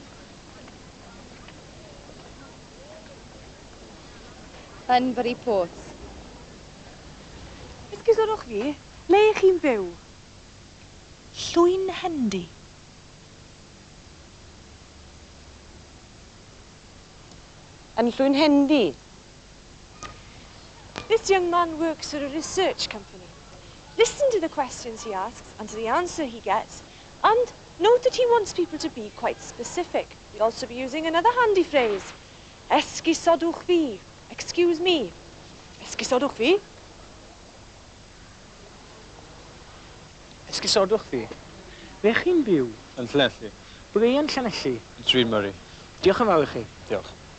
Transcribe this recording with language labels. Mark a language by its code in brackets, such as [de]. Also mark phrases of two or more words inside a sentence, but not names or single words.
[cy] Yn Bury Port. Esgusodwch fi, le I chi'n byw? Llwyn Hendy. Yn Llwyn Hendy. [en] This young man works for a research company. Listen to the questions he asks and to the answer he gets, and note that he wants people to be quite specific. He'll also be using another handy phrase. [cy] Esgusodwch fi. [en] Excuse me. [cy] Esgusodwch fi. Esgusodwch fi. Le chi'n byw? Yn Llanelli. Ble yn Llanelli? Yn Stryd Murray. Diolch yn fawr I chi. Diolch.